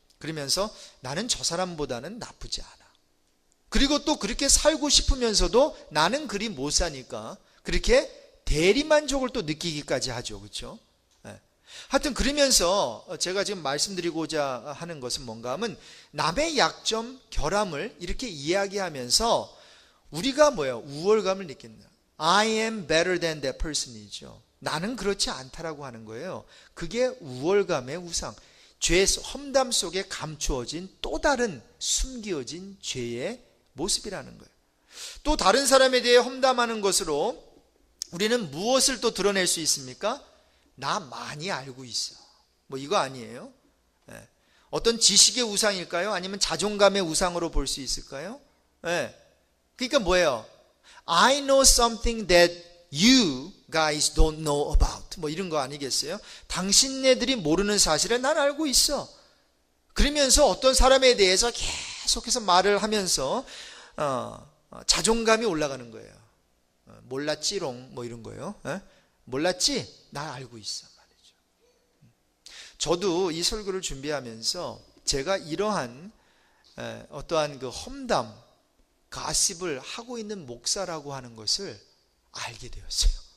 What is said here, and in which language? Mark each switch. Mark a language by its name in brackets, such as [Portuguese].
[Korean] 그러면서 나는 저 사람보다는 나쁘지 않아. 그리고 또 그렇게 살고 싶으면서도 나는 그리 못 사니까 그렇게 대리만족을 또 느끼기까지 하죠. 그렇죠? 하여튼 그러면서 제가 지금 말씀드리고자 하는 것은 뭔가 하면 남의 약점, 결함을 이렇게 이야기하면서 우리가 우월감을 느낀다. [English] I am better than that person이죠. [Korean] 나는 그렇지 않다라고 하는 거예요. 그게 우월감의 우상, 험담 속에 감추어진 또 다른 숨겨진 죄의 모습이라는 거예요. 또 다른 사람에 대해 험담하는 것으로 우리는 무엇을 또 드러낼 수 있습니까? 나 많이 알고 있어. 이거 아니에요? 어떤 지식의 우상일까요? 아니면 자존감의 우상으로 볼 수 있을까요? 그러니까 뭐예요? [English] I know something that you guys don't know about. [Korean] 이런 거 아니겠어요? 당신네들이 모르는 사실을 난 알고 있어. 그러면서 어떤 사람에 대해서 계속해서 말을 하면서 자존감이 올라가는 거예요. 몰랐지롱 이런 거예요. 몰랐지? 나 알고 있어 말이죠. 저도 이 설교를 준비하면서 제가 이러한 어떠한 그 험담, 가십을 하고 있는 목사라고 하는 것을 알게 되었어요.